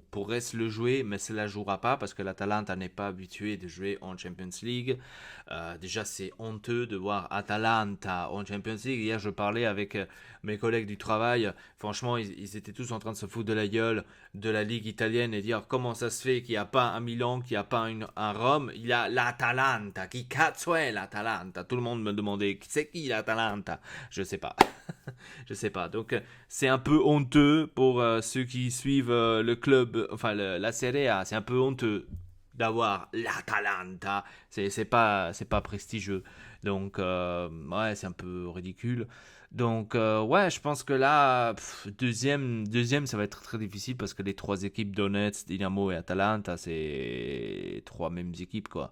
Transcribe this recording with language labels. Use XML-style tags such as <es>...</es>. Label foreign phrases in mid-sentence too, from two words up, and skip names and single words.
<fr>Pourrait se le jouer, mais ça ne la jouera pas parce que l'Atalanta n'est pas habitué de jouer en Champions League. Déjà, c'est honteux de voir Atalanta en Champions League. Hier, je parlais avec mes collègues du travail. Franchement, ils étaient tous en train de se foutre de la gueule de la Ligue italienne et dire comment ça se fait qu'il n'y a pas un Milan, qu'il n'y a pas un Rome. Il y a l'Atalanta.</fr> <it>Qui cazzo è l'Atalanta?</it> <fr>Tout le monde me demandait c'est qui l'Atalanta? Je sais pas. Je sais pas. Donc c'est un peu honteux pour ceux qui suivent le club, enfin la Serie A. C'est un peu honteux d'avoir l'Atalanta. C'est pas prestigieux. Donc ouais, c'est un peu ridicule. Donc ouais, je pense que là deuxième, ça va être très difficile parce que les trois équipes Donetsk, Dynamo et Atalanta, c'est trois mêmes équipes quoi.</fr>